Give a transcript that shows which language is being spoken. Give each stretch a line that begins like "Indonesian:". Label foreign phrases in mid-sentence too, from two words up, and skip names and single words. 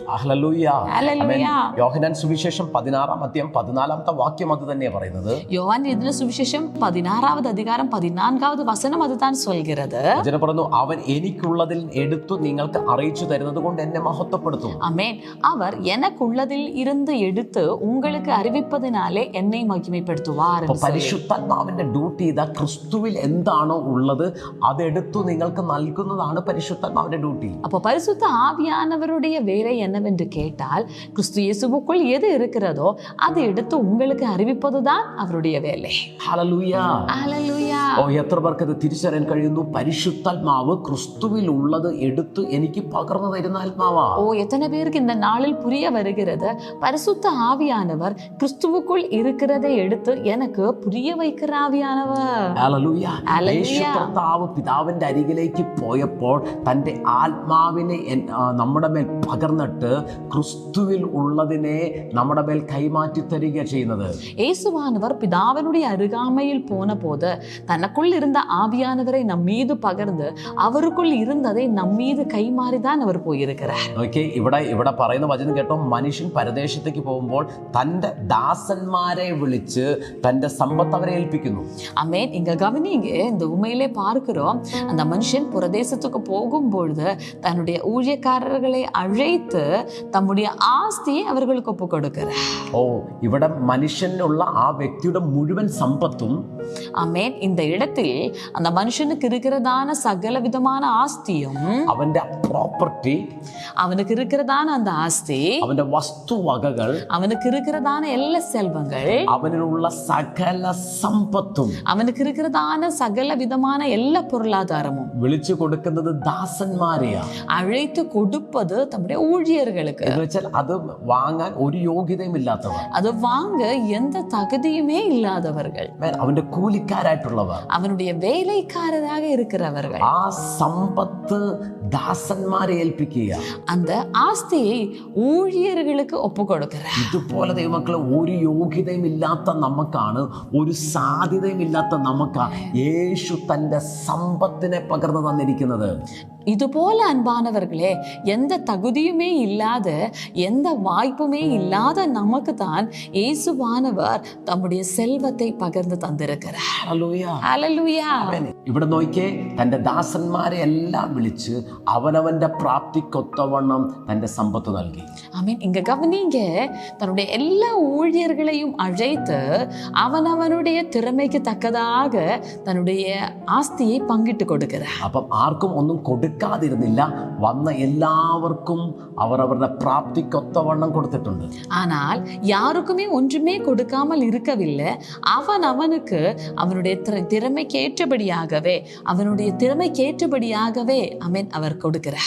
Malayalam: യോഹന്നാൻ സുവിശേഷം 16-ാം അധ്യായം 14-ാമത്തെ വാക്യം അത് തന്നെയാണ് പറയുന്നത്. യോഹന്നാൻ എഴുതിയ സുവിശേഷം
Tamil: 16-ാவது அதிகாரம் 14-வது வசனம் அதுதான் சொல்கிறது.
Malayalam: വചനം പറയുന്നു, അവൻ എനിക്കുള്ളതിൽ എടുത്തു നിങ്ങൾക്ക് അറിയിച്ചു തരുന്നത് കൊണ്ട് എന്നെ മഹത്വപ്പെടുത്തും.
Tamil: ஆமென். அவர் எனக்குள்ளதில் இருந்து எடுத்து உங்களுக்கு அறிவிப்பதினாலே என்னை மகிமைப்படுத்துவார்.
Malayalam: പരിശുദ്ധാത്മാവിന്റെ ഡ്യൂട്ടി ഇതാ, ക്രിസ്തുവിൽ എന്താണോ ഉള്ളത് അതെടുത്തു നിങ്ങൾക്ക് നൽകുന്നതാണ് പരിശുദ്ധാത്മാവിന്റെ ഡ്യൂട്ടി.
Tamil: அப்போ பரிசுத்த ஆவியானவருடைய வேலை என்னவென்று கேட்டால், கிறிஸ்து இயேசுவுக்குள் எது இருக்கிறதோ அதை எடுத்து உங்களுக்கு அறிவிப்பதுதான் அவருடைய வேலை.
Malayalam: ഓ, എത്ര പേർക്ക് ഇത് തിരിച്ചറിയാൻ കഴിയുന്നു? പരിശുദ്ധാത്മാവ് ക്രിസ്തുവിൽ ഉള്ളത് എടുത്ത് എനിക്ക് പകർന്നു തരുന്ന ആത്മാവാ.
Tamil: ஓ, எத்தனை பேருக்கு இந்த நாளில் புரிய வருகிறது? பரிசுத்த ஆவியானவர் கிறிஸ்துவுக்குள் இருக்கிறதை எடுத்து எனக்கு புரிய வைக்கிற ஆவியானவர்.
Malayalam: കർത്താവ് പിതാവിന്റെ അരികിലേക്ക് പോയപ്പോൾ തന്റെ ആത്മാവിനെ നമ്മുടെ മേൽ പകർന്നിട്ട് ക്രിസ്തുവിൽ ഉള്ളതിനെ നമ്മുടെ മേൽ കൈമാറ്റി തരിക ചെയ്യുന്നത്.
Tamil: இயேசுவானவர் பிதாவினுடைய அருகாமையில் போன போது தனக்குள் இருந்த ஆவியானவரை நம் மீது பகர்ந்து அவருக்குள் இருந்ததை நம் மீது கைமாறிதான் அவர் போயிருக்கிறார்.
Malayalam: ഓക്കെ, ഇവിടെ പറയുന്ന വചനം കേട്ടോ, മനുഷ്യൻ പരദേശത്തേക്ക് പോകുമ്പോൾ തന്റെ ദാസന്മാരെ വിളിച്ച് തന്റെ സമ്പത്ത് അവരെ ഏൽപ്പിക്കുന്നു.
Tamil: ஆமென். இங்க கவனிங்க, இந்த உண்மையிலே பார்க்கிறோம், அந்த மனுஷன் புரதேசத்துக்கு போகும்பொழுது தன்னுடைய ஊழியக்காரர்களை அழைத்து தம்முடைய ஆஸ்தியை அவர்களுக்கு ஒப்பு கொடுக்கிறார்.
Malayalam: ഓ, ഇവിടെ മനുഷ്യനുള്ള ആ വ്യക്തിയുടെ മുഴുവൻ സമ്പത്തും,
Tamil: ஆமென், இந்த இடத்தில் அந்த மனுஷனுக்கு இருக்கிறதான சகல விதமான ஆஸ்தியும்,
Malayalam: അവന്റെ പ്രോപ്പർട്ടി,
Tamil: அவனுக்கு இருக்கிறதான அந்த ஆஸ்தி,
Malayalam: അവന്റെ വസ്തുവകകൾ,
Tamil: அவனுக்கு இருக்கிறதான எல்லா செல்வங்கள்,
Malayalam: അവനുള്ള സകല സമ്പത്തും,
Tamil: அவனுக்கு இருக்கிறதான சகல விதமான எல்லா பொருளாதாரமும்
Malayalam: വിളിച്ചു കൊടുക്കുന്നത് ദാസന്മാരെയാ.
Tamil: அழைத்து கொடுப்பது தம்முடைய ஊழியர்களுக்கு.
Malayalam: എന്ന് വെച്ചാൽ അത് വാങ്ങാൻ ഒരു യോഗ്യതയും ഇല്ലാത്തവർ,
Tamil: அது வாங்க எந்த தகுதியுமே இல்லாதவர்கள்,
Malayalam: അവന്റെ കൂലിക്കാരായിട്ടുള്ളവർ,
Tamil: அவனுடைய வேலைக்காரராக இருக்கிறவர்கள்.
Malayalam: ആ സമ്പത്ത് ദാസന്മാരെ ഏൽപ്പിക്കുക,
Tamil: அந்த ആസ്തിயை ஊழியர்களுக்கு ஒப்பு கொடுக்கிறார்.
Malayalam: ഇതുപോലെ ദൈവമക്കളെ, ഒരു യോഗ്യതയും ഇല്ലാത്ത നമുക്കാണ്, ഒരു സാധ്യതയും ഇല്ലാത്ത നമുക്കാണ് യേശു തന്റെ സമ്പത്തിനെ പകർന്നു തന്നിരിക്കുന്നത്.
Tamil: இதுபோல அன்பானவர்களே, எந்த தகுதியுமே இல்லாத, எந்த வாய்ப்புமே இல்லாத நமக்கு தான் இயேசுவானவர் தம்முடைய செல்வத்தை பகிர்ந்து തന്നിരിக்கிறார்.
Malayalam: ഹല്ലേലൂയ. ഇവിടെ നോക്കിയേ, തൻ്റെ ദാസന്മാരെ എല്ലാം വിളിച്ച് അവനവന്റെ പ്രാപ്തിക്കൊത്തവണ്ണം തൻ്റെ സമ്പത്ത് നൽകി.
Tamil: ஆமென். இங்க கவனிங்க, தன்னுடைய எல்லா ஊழியர்களையும் அழைத்து அவனவனுடைய திறமைக்கு தக்கதாக தன்னுடைய ஆஸ்தியை பங்கிட்டு கொடுக்கிறார்.
Malayalam: അപ്പം ആർക്കും ഒന്നും കൊടുക്കാതിരുന്നില്ല, വന്ന എല്ലാവർക്കും അവരവരുടെ പ്രാപ്തിക്കൊത്തവണ്ണം കൊടുത്തിട്ടുണ്ട്.
Tamil: ஆனால் யாருக்குமே ஒன்றுமே கொடுக்காமல் இருக்கவில்லை. அவனுக்கு அவனுடைய திறமைக்கேற்றபடியாகவே அவன் அவர் கொடுக்கிறார்.